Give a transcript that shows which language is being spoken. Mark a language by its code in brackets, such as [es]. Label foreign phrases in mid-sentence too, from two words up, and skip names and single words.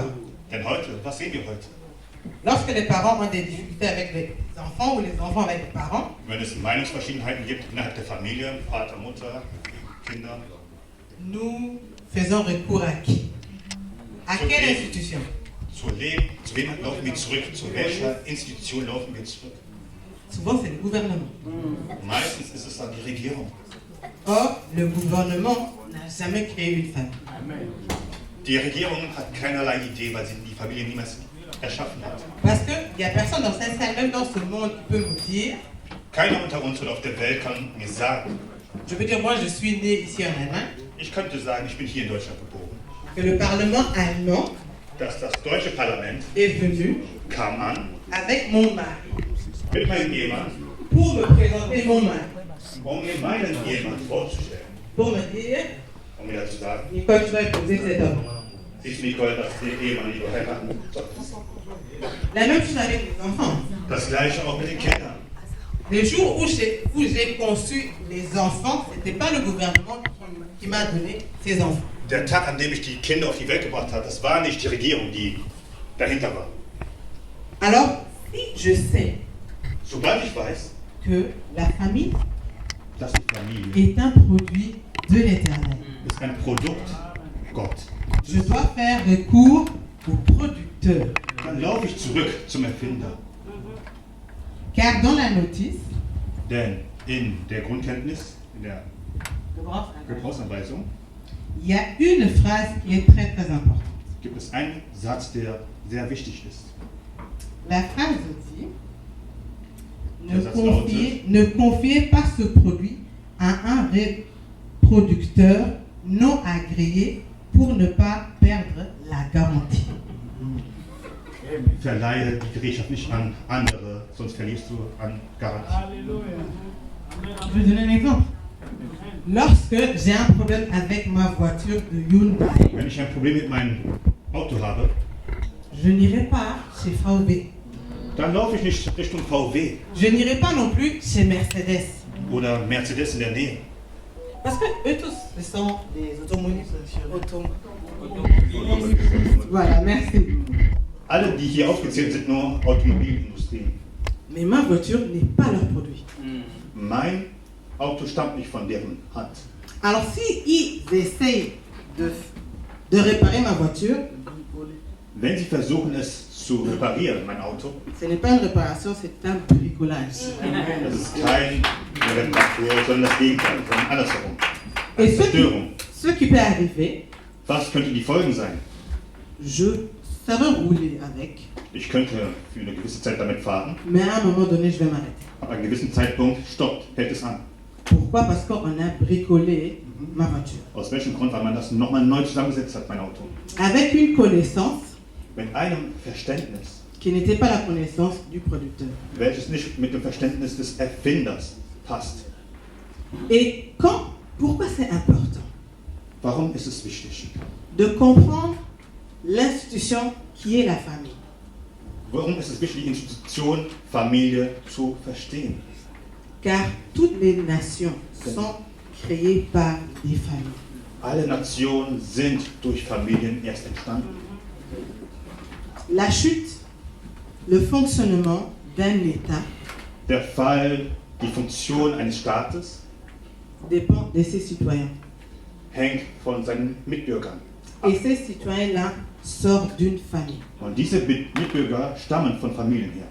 [de] Denn heute, was sehen wir heute? [fr] Lorsque les parents ont des difficultés avec les enfants ou les enfants avec les parents, [de] Wenn es Meinungsverschiedenheiten gibt innerhalb der Familie, Vater, Mutter, Kinder, [fr] nous faisons recours à qui? À quelle institution? [de] zu wem laufen wir zurück? Zu welcher Institution laufen wir zurück? [fr] Souvent, c'est le gouvernement. [de] Meistens ist es dann die Regierung. [fr] Or, le gouvernement n'a jamais créé une famille. [de] Die Regierung hat keinerlei Idee, weil sie die Familie niemals erschaffen hat. [fr] Parce qu'il n'y a personne dans cette salle, même dans ce monde, qui peut me dire, [de] Keiner unter uns oder auf der Welt kann mir sagen, [fr] je veux dire, moi je suis né ici en Allemagne, [de] ich könnte sagen, ich bin hier in Deutschland geboren, [fr] que le Parlement allemand [de] dass das deutsche Parlament [fr] est venu [de] kam an [fr] avec mon mari [de] mit meinem Ehemann, [fr] pour me présenter mon mari, [de] um mir meinen Ehemann vorzustellen, [fr] pour me dire, [de] um mir dazu sagen, [fr] Nicole, tu vas épouser cet homme. [de] siehst du, Nicole, das ist der Ehemann, den du heiraten solltest. [fr] La même chose avec les enfants. [de] Das gleiche auch mit den Kindern. [fr] Le jour où j'ai conçu les enfants, ce n'était pas le gouvernement qui m'a donné ces enfants. [de] Der Tag, an dem ich die Kinder auf die Welt gebracht habe, das war nicht die Regierung, die dahinter war. [fr] Alors, si je sais [de] Sobald ich weiß, [fr] que la famille [de] dass die Familie [fr] est un produit de l'Éternel, [de] ist ein Produkt Gott, [fr] je dois faire recours au producteur. [de] dann laufe ich zurück zum Erfinder. [fr] Car dans la notice, [de] Denn in der Grundkenntnis, in der Gebrauchsanweisung, [fr] il y a une phrase qui est très très importante. [de] gibt es einen Satz, der sehr wichtig ist. [fr] La phrase dit, [de] Der Satz lautet, [fr] ne confiez pas ce produit à un reproducteur non agréé pour ne pas perdre la garantie. [de] verleihe die Gerätschaft nicht an andere, sonst verlierst du an Garantie. [fr] Je vais donner un exemple. Lorsque j'ai un problème avec ma voiture de Hyundai, [de] Wenn ich ein Problem mit meinem Auto habe, [fr] je n'irai pas chez VW. [de] dann laufe ich nicht Richtung VW [fr] Je n'irai pas non plus chez Mercedes. [de] oder Mercedes in der Nähe. [fr] Parce que eux tous, ce sont des automobilistes. Voilà, merci. [de] Alle, die hier aufgezählt sind, nur Automobilindustrie. [fr] Mais ma voiture n'est pas leur produit. [de] Mein Auto stammt nicht von deren Hand. [fr] Alors si ils essayent de réparer ma voiture, [de] Wenn sie versuchen, es zu reparieren, mein Auto, [fr] ce n'est pas une réparation, c'est un bricolage. [de] das ist keine Reparatur, sondern das Gegenteil, sondern andersherum. [fr] Et [de] Eine Zerstörung. [fr] ce qui peut arriver, [de] Was könnten die Folgen sein? [fr] je saurais rouler avec, [de] Ich könnte für eine gewisse Zeit damit fahren, [fr] mais à un moment donné, je vais m'arrêter. [de] ab einem gewissen Zeitpunkt stoppt, hält es an. [fr] Pourquoi? Parce qu'on a bricolé ma voiture. [de] Aus welchem Grund? Weil man das nochmal neu zusammengesetzt hat, mein Auto. [fr] Avec une connaissance [de] Mit einem Verständnis, [fr] qui n'était pas la connaissance du producteur. [de] welches nicht mit dem Verständnis des Erfinders passt. [fr] Et pourquoi c'est important [de] Warum ist es wichtig? [fr] de comprendre l'institution qui est la famille? [de] Warum ist es wichtig, die Institution Familie zu verstehen? [fr] Car toutes les nations sont créées par des familles. [de] Alle Nationen sind durch Familien erst entstanden. [fr] La chute Le fonctionnement d'un État [de] Der Fall, die Funktion eines Staates [fr] dépend de ses citoyens. [de] hängt von seinen Mitbürgern. [fr] Et ces citoyens-là sortent d'une famille. [de] Und diese Mitbürger stammen von Familien her.